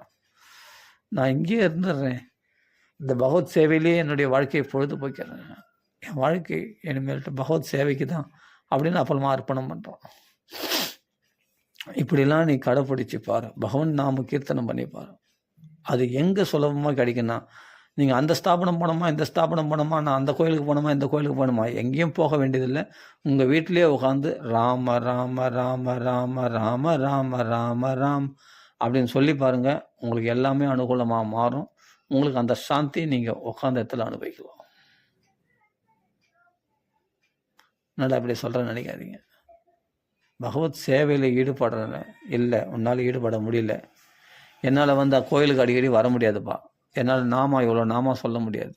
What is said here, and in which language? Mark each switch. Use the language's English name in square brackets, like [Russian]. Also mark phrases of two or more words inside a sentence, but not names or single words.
[Tamil] நான் இங்கேயே இருந்துடுறேன், இந்த பகவத் சேவையிலேயே என்னுடைய வாழ்க்கையை பொழுது போய்க்கிறேன், என் வாழ்க்கை இனிமேல்ட்டு பகவத் சேவைக்கு தான் அப்படின்னு அப்புறமா அர்ப்பணம் பண்ணுறான். இப்படிலாம் நீ கடைப்பிடிச்சு பாரு, பகவன் நாம கீர்த்தனம் பண்ணி பாரு. அது எங்கே சுலபமாக கிடைக்குன்னா, நீங்கள் அந்த ஸ்தாபனம் போனோமா, இந்த ஸ்தாபனம் போனோமா, நான் அந்த கோயிலுக்கு போனோமா, இந்த கோயிலுக்கு போகணுமா, எங்கேயும் போக வேண்டியதில்லை. உங்கள் வீட்டிலேயே உட்காந்து ராம ராம ராம ராம ராம ராம ராம ராம் அப்படின்னு சொல்லி பாருங்கள். உங்களுக்கு எல்லாமே அனுகூலமாக மாறும். உங்களுக்கு அந்த சாந்தி நீங்கள் உட்காந்த இடத்துல அனுபவிக்கலாம். நல்லா அப்படி சொல்கிறேன்னு நினைக்காதீங்க. பகவத் சேவையில் ஈடுபடுறேன் இல்லை, உன்னால் ஈடுபட முடியல, என்னால் வந்து கோயிலுக்கு அடிக்கடி வர முடியாதுப்பா, என்னால் நாமா இவ்வளோ நாமா சொல்ல முடியாது.